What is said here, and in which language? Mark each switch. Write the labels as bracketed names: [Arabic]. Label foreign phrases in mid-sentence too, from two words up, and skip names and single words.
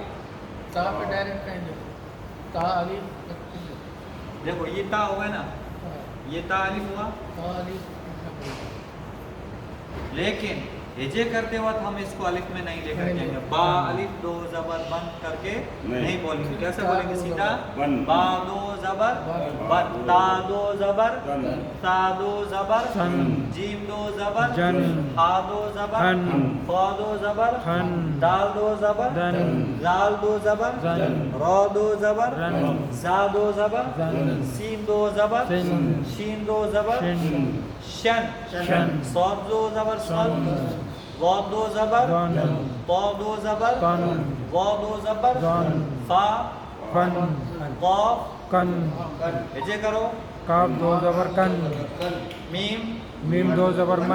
[Urdu] تا پہ ڈائریکٹ کہیں تا الف، دیکھو یہ تا ہوا ہے نا، یہ تا الف ہوا، تا الف. لیکن ہجے کرتے وقت ہم اس کو الف میں نہیں لے کر کے آئیں گے. با الف دو زبر بند کر کے نہیں بولیں گے. کیسے بولیں گے؟ سیدھا با دو زبر بن، تا دو زبر تا دو زبر سن، جیم دو زبر جن، ہا دو زبر ہن، فا دو زبر ہن، دال دو زبر دن، زال دو زبر زن، را دو زبر رن، زا دو زبر زن، سین دو زبر سن، شین دو زبر شن، شن شن، صاد دو زبر صاد سن، وا دو زبر ون، طا دو زبر کن، وا دو زبر زن، فا فن، قاف کن. ہجے کرو. کاف دو زبر کن، میم میم دو زبر من،